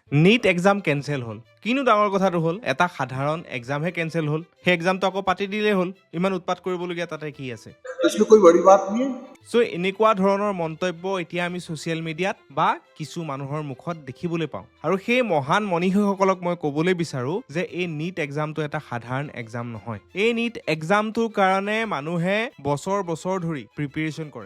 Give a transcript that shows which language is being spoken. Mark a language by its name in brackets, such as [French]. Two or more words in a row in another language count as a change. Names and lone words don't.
[Assamese] নীট [English] exam cancel [Assamese] হ'ল। কিনো ডাঙৰ কথাটো হ'ল, এটা সাধাৰণ এক্সামহে কেঞ্চেল হ'ল। সেই এক্সামটো আকৌ পাতি দিলেই হ'ল। ইমান উৎপাত কৰিবলগীয়া তাতে কি আছে? [Hindi] इसमें कोई बड़ी बात नहीं है। [Assamese] চ' এনেকুৱা ধৰণৰ মন্তব্য এতিয়া আমি ছ'চিয়েল মিডিয়াত বা কিছু মানুহৰ মুখত দেখিবলৈ পাওঁ। আৰু সেই মহান মনীষীসকলক মই ক'বলৈ বিচাৰোঁ যে এই নীট এক্সামটো এটা সাধাৰণ এক্সাম নহয়। এই নীট এক্সামটোৰ কাৰণে মানুহে বছৰ বছৰ ধৰি প্ৰিপেৰেশ্যন কৰে।